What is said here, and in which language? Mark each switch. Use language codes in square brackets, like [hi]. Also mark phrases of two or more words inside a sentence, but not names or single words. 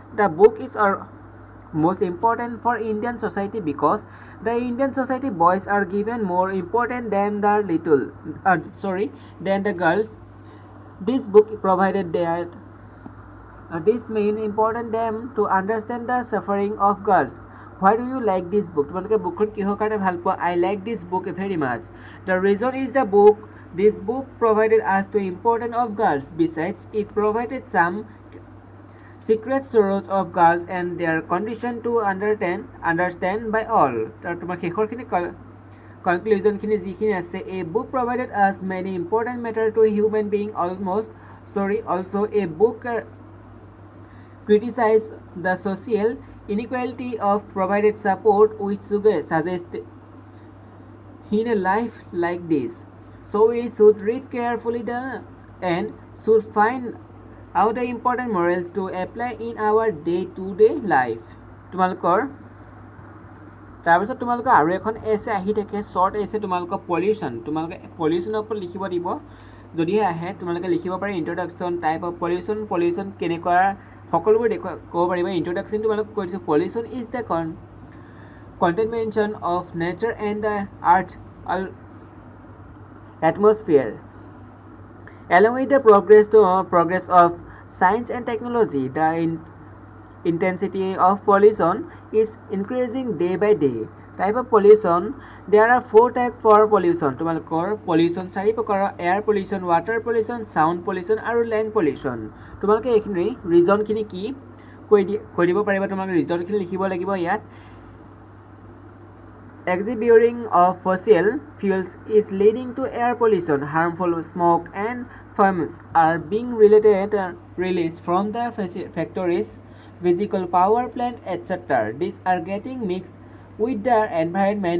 [en] The book is most important for Indian society because The Indian society boys are given more important than than the girls. This book provided that this main important them to understand the suffering of girls. Why do you like this book? [as] তোমালোকে বুকখন কিহৰ কাৰণে ভাল পোৱা? [en] I like this book very much. The reason is this book provided us the importance of girls. Besides, it provided some secret sorrows of girls and their condition to understand by all. [as] তোমাৰ শেষৰখিনি conclusion খিনি যিখিনি আছে, [en] a book provided us many important matter to human being also a book criticize the social inequality of provided support which suggest in a life like this. So we should read carefully and should find out the important morals to apply in our day-to-day life. [as] তোমালোকৰ তাৰপিছত তোমালোকৰ আৰু এখন এছে আহি থাকে, [en] short essay [as] তোমালোকৰ পলিউশ্যন। তোমালোকে পলিউশ্যনৰ ওপৰত লিখিব দিব। যদিহে আহে তোমালোকে লিখিব পাৰে ইন্ট্ৰডাকশ্যন, [en] type of pollution [as] কেনেকুৱা, সকলোবোৰ ক'ব পাৰিবা। [en] ইন্ট্ৰডাকশ্যন [as] তোমালোকক কৈ দিছোঁ, [en] pollution is the contamination of nature and the earth atmosphere. Along with the progress of science and technology, the intensity of pollution is increasing day by day. Type of pollution, there are 4 types for pollution. তোমালোকৰ pollution 4 প্ৰকাৰৰ: air pollution, water pollution, sound pollution আৰু land pollution. [as] তোমালোকে এইখিনি ৰিজনখিনি কি কৈ দিব পাৰিবা। তোমালোকে ৰিজনখিনি লিখিব লাগিব ইয়াত। [en] Exhausting of fossil fuels is leading to air pollution. Harmful smoke and fumes are being released from the factories, physical power plant, etc. These are getting mixed with the environment.